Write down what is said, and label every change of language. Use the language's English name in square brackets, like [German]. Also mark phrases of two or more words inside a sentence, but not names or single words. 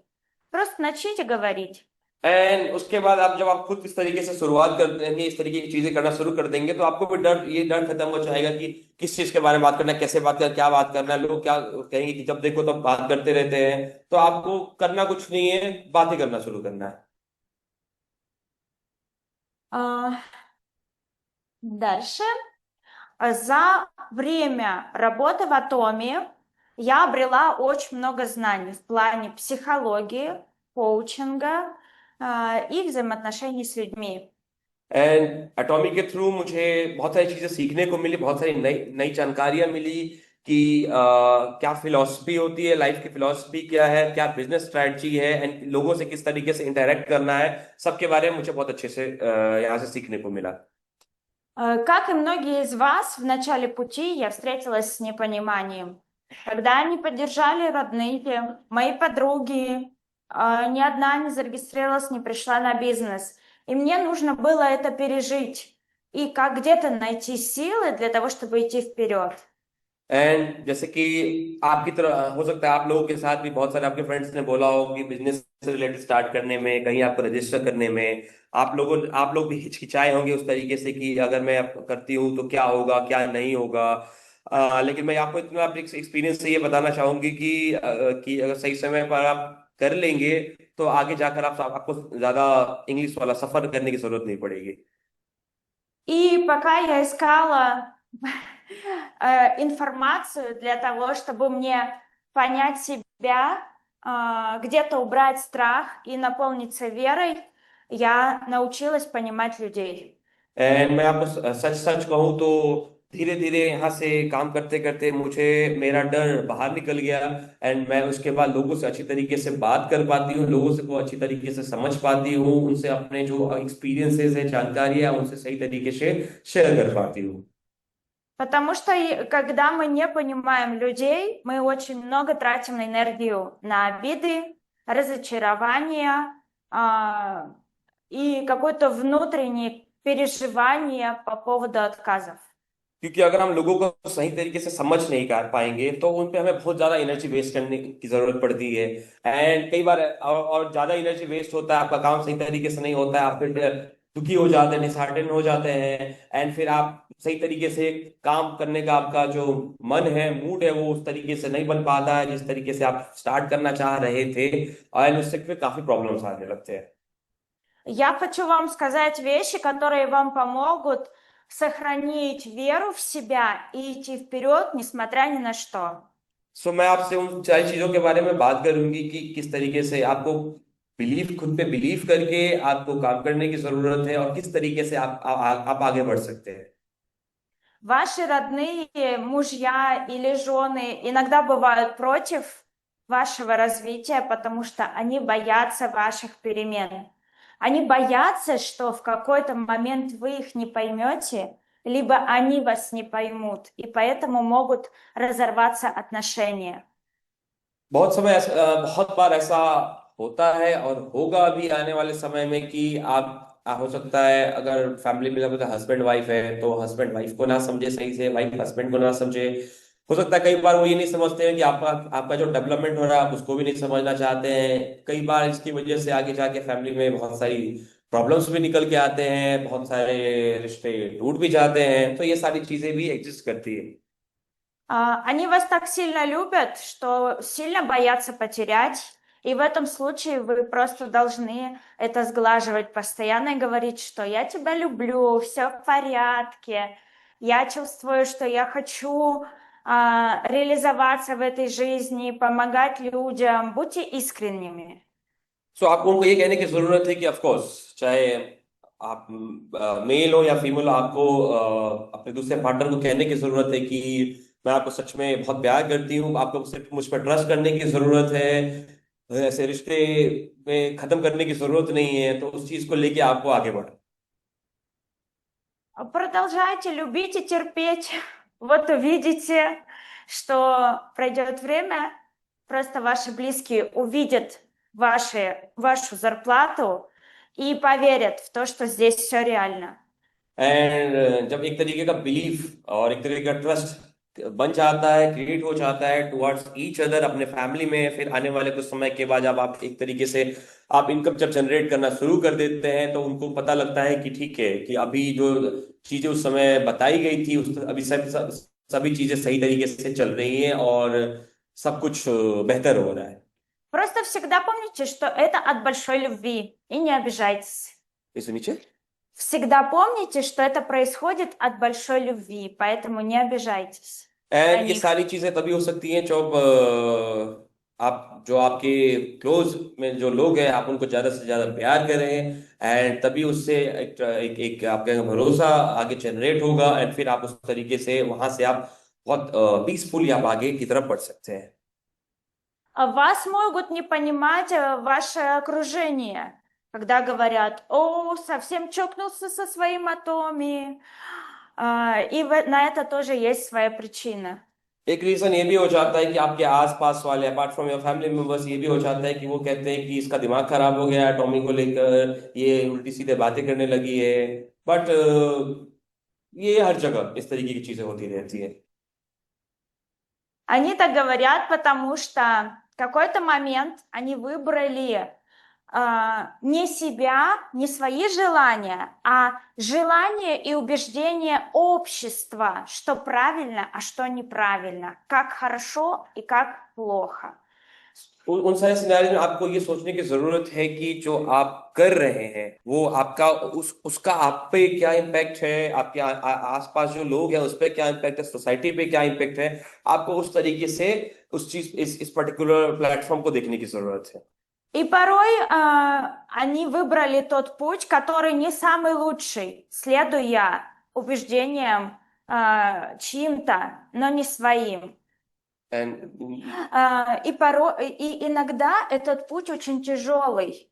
[Russian] Просто начните говорить. [Hindi] एंड उसके बाद आप जब आप खुद इस तरीके से शुरुआत कर देंगे, इस तरीके की चीजें करना शुरू कर देंगे, तो आपको भी ये डर खत्म हो जाएगा कि किस चीज के बारे में बात करना है, कैसे बात करना, क्या बात करना है। लोग क्या कहेंगे कि जब देखो तब बात करते रहते हैं। तो आपको करना कुछ नहीं है, बातें करना शुरू करना है। [Russian] А, Дальше. За время работы в Атоме я обрела очень много знаний в плане психологии, коучинга, и взаимоотношений с людьми. [Hindi] एंड एटॉमिक के थ्रू मुझे बहुत सारी चीजें सीखने को मिली, बहुत सारी नई नई जानकारियां मिली कि क्या फिलॉसफी होती है, लाइफ की फिलॉसफी क्या है, क्या [English] business strategy [Hindi] है, एंड लोगों से किस तरीके से इंटरेक्ट करना है। सबके बारे में मुझे बहुत अच्छे से यहाँ से सीखने को मिला। [Russian] Как и многие из вас, в начале пути я встретилась с непониманием. Когда не поддержали родные, мои подруги, ни одна не зарегистрировалась, не пришла на бизнес. И мне нужно было это пережить. И как где-то найти силы для того, чтобы идти вперед. [Hindi] एंड जैसे कि आपकी तरह हो सकता है आप लोगों के साथ भी बहुत सारे आपके फ्रेंड्स ने बोला हो कि बिजनेस से रिलेटेड स्टार्ट करने में, कहीं आपको रजिस्टर करने में आप लोग भी हिचकिचाए होंगे उस तरीके से कि अगर मैं अब करती हूँ तो क्या होगा क्या नहीं होगा। लेकिन मैं आपको इतना अपने एक्सपीरियंस से ये बताना चाहूंगी कि अगर सही समय पर आप कर लेंगे तो आगे जाकर आपको ज्यादा इंग्लिश वाला सफर करने की जरूरत नहीं पड़ेगी। [Russian] И пока я искала информацию для того, чтобы мне понять себя, где-то убрать страх и наполниться верой, я научилась понимать людей. [Hindi] एंड मैं आपको सच सच कहूँ तो धीरे धीरे यहाँ से काम करते करते मुझे मेरा डर बाहर निकल गया। एंड मैं उसके बाद लोगों से अच्छी तरीके से बात कर पाती हूँ, लोगों से को अच्छी तरीके से समझ पाती हूँ, उनसे अपने जो एक्सपीरियंसेस है, जानकारी है, उनसे सही तरीके से शेयर कर पाती हूँ। [Russian] Потому что когда мы не понимаем людей, мы очень много тратим энергию на обиды, разочарования, и какое-то внутреннее переживание по поводу отказов. [Hindi] क्योंकि अगर हम लोगों को सही तरीके से समझ नहीं कर पाएंगे तो उन पे हमें बहुत ज्यादा [English] energy waste [Hindi] करने की जरूरत पड़ती है। एंड कई बार और ज्यादा [English] energy waste [Hindi] होता है, आपका काम सही तरीके से नहीं होता है, आप फिर दुखी हो जाते हैं, डिसहार्टन हो जाते हैं। एंड फिर आप सही तरीके से काम करने का आपका जो मन है, मूड है, वो उस तरीके से नहीं बन पाता है जिस तरीके से आप स्टार्ट करना चाह रहे थे। एंड उससे फिर काफी प्रॉब्लम्स आने लगते हैं। [Russian] Я хочу вам сказать вещи, которые вам помогут сохранить веру в себя и идти вперед, несмотря ни на что. [Hindi] सो मैं आपसे उन सारी चीजों के बारे में बात करूंगी कि किस तरीके से आपको खुद पे बिलीव करके आपको काम करने की जरूरत है, और किस तरीके से आप आगे बढ़ सकते हैं। [Russian] Ваши родные, мужья или жены иногда бывают против вашего развития, потому что они боятся ваших перемен. Они боятся, что в какой-то момент вы их не поймете, либо они вас не поймут, и поэтому могут разорваться отношения. [Hindi] बहुत बार ऐसा होता है और होगा भी आने वाले समय में कि हो सकता है अगर फैमिली में अगर [English] husband wife [Hindi] है तो [English] husband wife [Hindi] को ना समझे सही से, [English] wife husband [Hindi] को ना समझे। हो सकता है कई बार वो ये नहीं समझते हैं कि आपका आपका जो डेवलपमेंट हो रहा है आप उसको भी नहीं समझना चाहते हैं। कई बार इसकी वजह से आगे जाके फैमिली में बहुत सारी प्रॉब्लम्स भी निकल के आते हैं, बहुत सारे रिश्ते टूट भी जाते हैं, तो ये सारी चीजें भी एग्जिस्ट करती है। [Russian] Они вас так сильно любят, что сильно боятся потерять. И в этом случае вы просто должны это сглаживать постоянно и говорить, что я тебя люблю, все в порядке, я чувствую, что я хочу реализоваться в этой жизни, помогать людям. Будьте искренними. [Hindi] सो आपको उनको ये कहने की जरूरत है कि [English] of course, [Hindi] चाहे आप मेल हो या फीमेल हो, आपको अपने दूसरे पार्टनर को कहने की जरूरत है कि मैं आपको सच में बहुत प्यार करती हूँ, आपको सिर्फ मुझ पर ट्रस्ट करने की जरूरत है। ऐसे रिश्ते में खत्म करने की जरूरत नहीं है, तो उस चीज को लेके आपको आगे बढ़ो। [Russian] Продолжайте любить и терпеть. Вот увидите, что пройдет время, просто ваши близкие увидят вашу зарплату и поверят в то, что здесь все реально. [Hindi] एंड जब एक तरीके का बिलीफ और एक तरीके का ट्रस्ट बन जाता है, क्रिएट हो जाता है [English] towards each other [Hindi] अपने फैमिली में, फिर आने वाले कुछ समय के बाद जब आप एक तरीके से आप इनकम जब जनरेट करना शुरू कर देते हैं तो उनको पता लगता है कि ठीक है कि अभी जो चीजें उस समय बताई गई थी उस अभी सभी चीजें सही तरीके से चल रही हैं और सब कुछ बेहतर हो रहा है। [Russian] Просто всегда помните, что это от большой любви, и не обижайтесь. [Hindi] इस नीचे [Russian] Всегда помните, что это происходит от большой любви, поэтому не обижайтесь на [Hindi] एंड ये [Russian] них. [Hindi] सारी चीजें तभी हो सकती हैं जब आप जो आपके क्लोज में जो लोग हैं आप उनको ज्यादा से ज्यादा प्यार करें, एंड तभी उससे एक आपका भरोसा आगे जनरेट होगा, एंड फिर आप उस तरीके से वहां से आप बहुत पीसफुली आप आगे की तरफ बढ़ सकते हैं। [Russian] Вас могут не понимать ваше окружение, когда говорят, о, совсем чокнулся со своим Атоми. И на это тоже есть своя причина. [Hindi] एक रीजन ये भी हो जाता है कि आपके आसपास वाले [English] apart from your family members [Hindi] ये भी हो जाता है कि वो कहते हैं कि इसका दिमाग खराब हो गया है टॉमी को लेकर, ये उल्टी सीधे बातें करने लगी है। बट ये हर जगह इस तरीके की चीजें होती रहती है। [Russian] Они так говорят, потому что в какой-то момент они выбрали не себя, не свои желания, а желания и убеждения общества, что правильно, а что неправильно, как хорошо и как плохо. [Hindi] उन सारे सिनेरियो में आपको ये सोचने की जरूरत है कि जो आप कर रहे हैं वो आपका उसका आप पे क्या इम्पैक्ट है, आपके आसपास जो लोग हैं उस पे क्या इम्पैक्ट है, सोसाइटी पे क्या इम्पैक्ट है। आपको उस तरीके से उस चीज इस [English] particular platform [Hindi] को देखने की जरूरत है। [Russian] И порой они выбрали тот путь, который не самый лучший, следуя убеждениям чьим-то, но не своим. [Hindi] एंड [Russian] И иногда этот путь очень тяжелый.